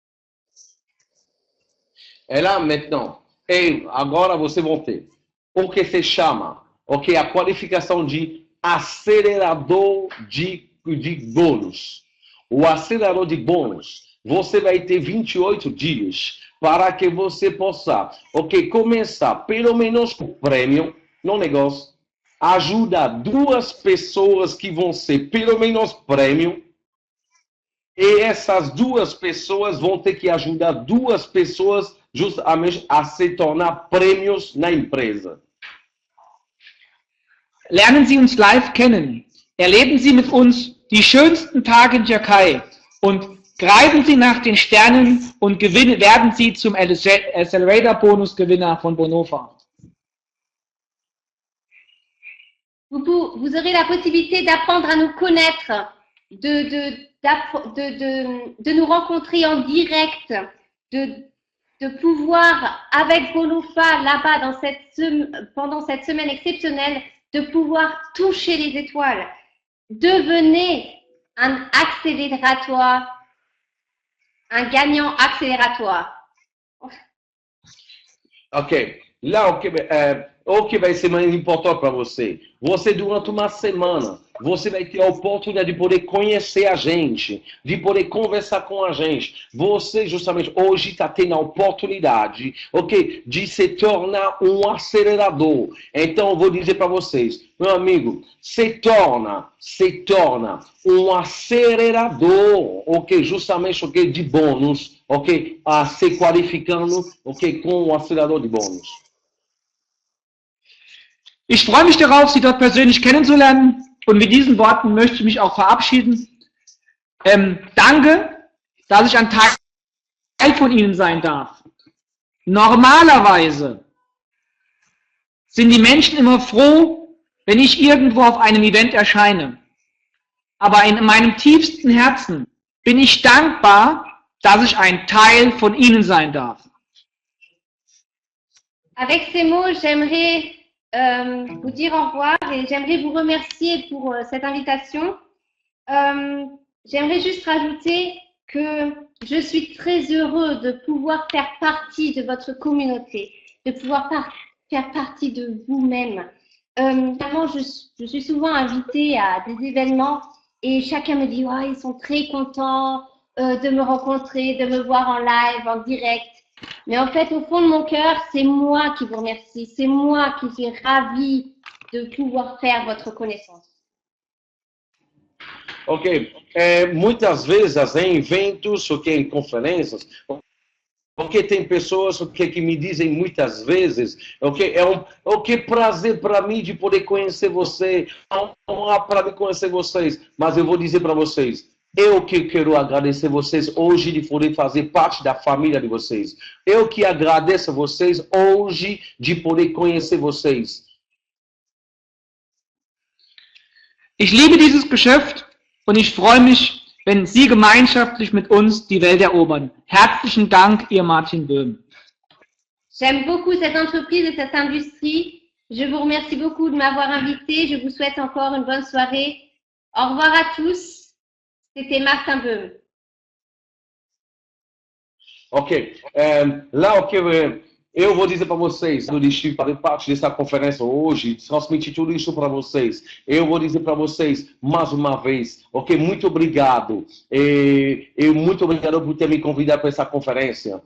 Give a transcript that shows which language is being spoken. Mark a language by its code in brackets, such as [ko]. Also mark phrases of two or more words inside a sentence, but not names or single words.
[fr] É lá maintenant, [pt] agora vocês vão ter o que se chama, a qualificação de acelerador de bônus. O acelerador de bônus, você vai ter 28 dias para que você possa, começar pelo menos com prêmio no negócio, ajuda 2 pessoas que vão ser pelo menos prêmio, e essas 2 pessoas vão ter que ajudar 2 pessoas justamente a se tornar prêmios na empresa. [de] Lernen Sie uns live kennen. Erleben Sie mit uns die schönsten Tage in Türkei und greifen Sie nach den Sternen und werden Sie zum Accelerator-Bonus-Gewinner von Bonova. [fr] Vous aurez la possibilité d'apprendre à nous connaître, de nous rencontrer en direct, de pouvoir, avec Bonova, là-bas, pendant cette semaine exceptionnelle, de pouvoir toucher les étoiles. Devenez un accélératoire, un gagnant accélératoire. [pt] Ok. Là, o que vai ser mais importante para você? Você, durante uma semana, você vai ter a oportunidade de poder conhecer a gente, de poder conversar com a gente. Você, justamente, hoje está tendo a oportunidade, ok, de se tornar um acelerador. Então, eu vou dizer para vocês, meu amigo, se torna um acelerador, ok, justamente, ok, de bônus, ok, a se qualificando, ok, com um acelerador de bônus. [de] Ich freue mich darauf, Sie dort persönlich kennenzulernen und mit diesen Worten möchte ich mich auch verabschieden. Danke, dass ich ein Teil von Ihnen sein darf. Normalerweise sind die Menschen immer froh, wenn ich irgendwo auf einem Event erscheine. Aber in meinem tiefsten Herzen bin ich dankbar, dass ich ein Teil von Ihnen sein darf. [fr] Avec ces mots, j'aimerais vous dire au revoir et j'aimerais vous remercier pour cette invitation. J'aimerais juste rajouter que je suis très heureux de pouvoir faire partie de votre communauté, de pouvoir faire partie de vous-même. Vraiment, je suis souvent invitée à des événements et chacun me dit ouais, ils sont très contents de me rencontrer, de me voir en live, en direct. Mais en fait, au fond de mon cœur, c'est moi qui vous remercie. C'est moi qui suis ravie de pouvoir faire votre connaissance. [pt] Ok, muitas vezes em eventos, ok, em conferências, porque tem pessoas que me dizem muitas vezes, ok, prazer para mim de poder conhecer você, para mim conhecer vocês, mas eu vou dizer para vocês, eu que quero agradecer vocês hoje de poder fazer parte da família de vocês. Eu que agradeço a vocês hoje de poder conhecer vocês. [de] Ich liebe dieses Geschäft und ich freue mich, wenn Sie gemeinschaftlich mit uns die Welt erobern. Herzlichen Dank, Ihr Martin Böhm. [fr] J'aime beaucoup cette entreprise et cette industrie. Je vous remercie beaucoup de m'avoir invité. Je vous souhaite encore une bonne soirée. Au revoir à tous. C'était Martin Böhm. [pt] Ok, lá o que eu vou dizer para vocês, eu deixei fazer parte dessa conferência hoje, transmitir tudo isso para vocês. Eu vou dizer para vocês mais uma vez, ok, muito obrigado. Muito obrigado por ter me convidado para essa conferência.